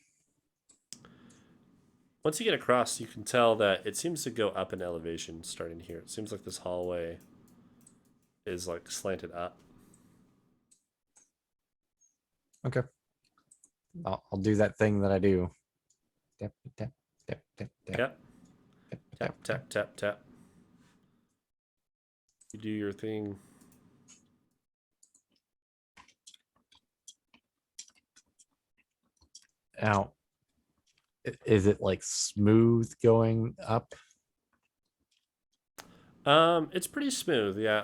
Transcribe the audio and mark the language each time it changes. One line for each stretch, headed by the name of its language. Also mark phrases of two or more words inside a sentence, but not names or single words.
English: Once you get across, you can tell that it seems to go up in elevation starting here. It seems like this hallway is like slanted up. Okay. I'll do that thing that I do. Tap, tap, tap, tap, tap, Yep. tap, Tap, tap, tap, tap. You do your thing. Now, is it like smooth going up? It's pretty smooth, yeah.